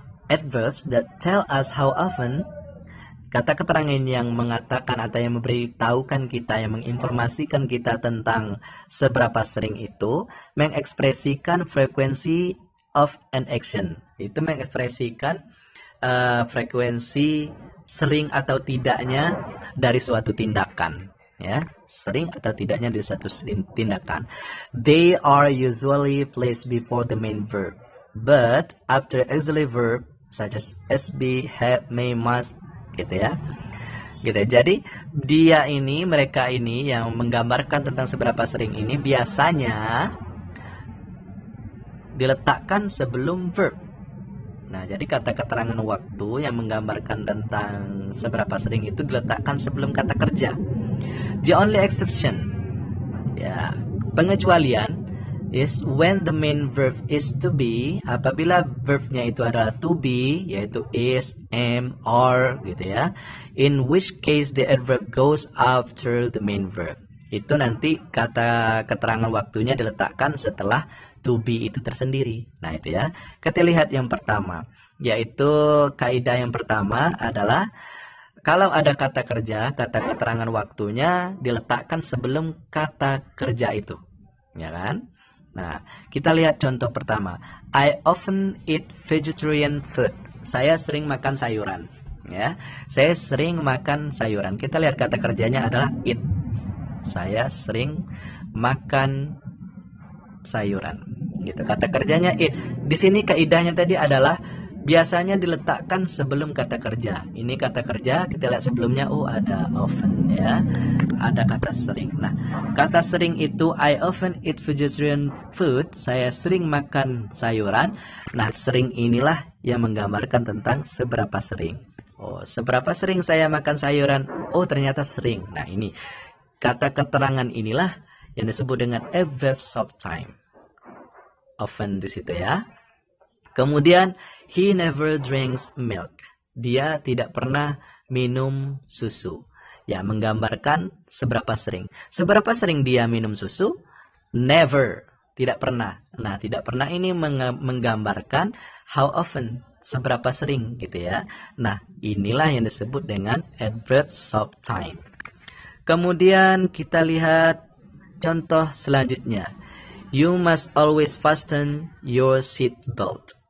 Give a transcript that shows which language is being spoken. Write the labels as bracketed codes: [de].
[en] Adverbs that tell us how often, [id] kata keterangan yang mengatakan atau yang memberitahukan kita, yang menginformasikan kita tentang seberapa sering itu, mengekspresikan frekuensi [en] of an action. [id] Itu mengekspresikan frekuensi sering atau tidaknya dari suatu tindakan. Ya, sering atau tidaknya dari suatu tindakan. [en] They are usually placed before the main verb, but after auxiliary verb such as be, have, may, must, [id] gitu ya. Gitu. Jadi mereka ini yang menggambarkan tentang seberapa sering ini biasanya diletakkan sebelum verb. Nah, jadi kata keterangan waktu yang menggambarkan tentang seberapa sering itu diletakkan sebelum kata kerja. [en] The only exception, [id] ya, pengecualian [en] is when the main verb is to be, [id] apabila verbnya itu adalah to be, yaitu is, am, are, gitu ya. [en] In which case the adverb goes after the main verb. [id] Itu nanti kata keterangan waktunya diletakkan setelah to be itu tersendiri. Nah, itu ya. Kita lihat yang pertama, yaitu kaidah yang pertama adalah kalau ada kata kerja, kata keterangan waktunya diletakkan sebelum kata kerja itu. Ya kan? Nah, kita lihat contoh pertama. [en] I often eat vegetarian food. [id] Saya sering makan sayuran. Ya, saya sering makan sayuran. Kita lihat kata kerjanya adalah eat. Saya sering makan sayuran. Gitu. Kata kerjanya eat. Di sini kaidahnya tadi adalah biasanya diletakkan sebelum kata kerja. Ini kata kerja, kita lihat sebelumnya, ada often, ya. Ada kata sering. Nah, kata sering itu, [en] I often eat vegetarian food. [id] Saya sering makan sayuran. Nah, sering inilah yang menggambarkan tentang seberapa sering. Seberapa sering saya makan sayuran? Ternyata sering. Nah, ini kata keterangan inilah yang disebut dengan adverbs of time. Often di situ ya. Kemudian, [en] he never drinks milk. [id] Dia tidak pernah minum susu. Ya, menggambarkan seberapa sering. Seberapa sering dia minum susu? Never. Tidak pernah. Nah, tidak pernah ini menggambarkan [en] how often. [id] Seberapa sering gitu ya. Nah, inilah yang disebut dengan adverbs of time. Kemudian kita lihat contoh selanjutnya. [en] You must always fasten your seat belt.